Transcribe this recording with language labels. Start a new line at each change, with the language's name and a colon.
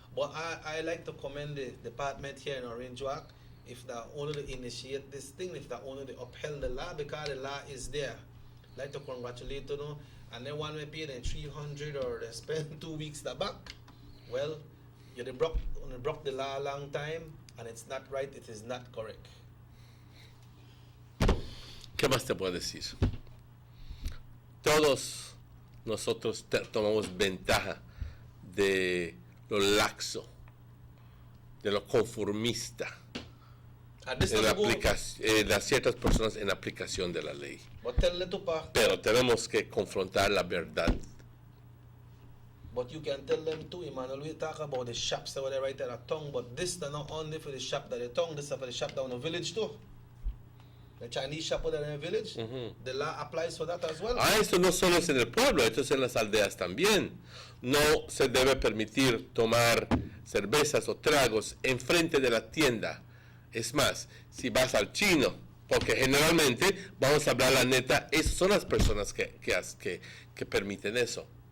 English: But I like to commend the department here in Orange Walk if they only initiate this thing, if they only upheld the law, because the law is there. I'd like to congratulate you, and then one may pay them 300 or they spend 2 weeks the back. Well, you broke the law a long time, and it's not right, it is not correct.
Spanish: ¿Qué más te puedo decir? Todos nosotros tomamos ventaja de lo laxo, de lo conformista, de ciertas personas en la aplicación de la ley. Pero tenemos que confrontar la verdad.
English: But you can tell them too, Emmanuel, we talk about the shops that were right at the tongue, but this is not only for the shop that the tongue, this is for the shop down the village too. The Chinese shop that in the village, the law applies for that as well.
Spanish: Esto no solo es en el pueblo, esto es en las aldeas también. No se debe permitir tomar cervezas o tragos enfrente de la tienda. Es más, si vas al chino, porque generalmente, vamos a hablar la neta, esas son las personas que permiten eso.